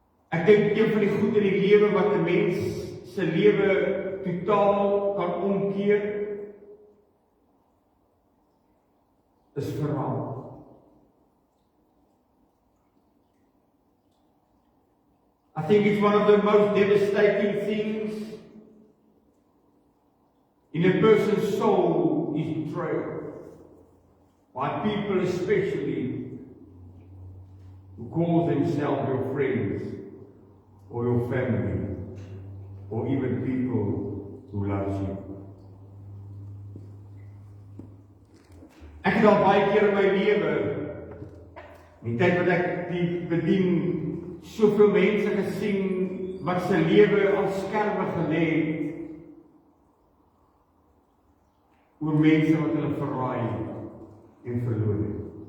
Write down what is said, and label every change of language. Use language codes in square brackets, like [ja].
[af] Ek dink een van die goed in die lewe wat 'n mens se lewe totaal kan omkeer, is verraad. [en] I think it's one of the most devastating things in a person's soul is betrayal by people, especially who call themselves your friends or your family or even people who love you. [af] Ek het al baie keer in my lewe, in die tyd wat ek die bedien, soveel mense gesien wat se lewe aan skerwe gelê het oor mense wat hulle verraai en verloor het.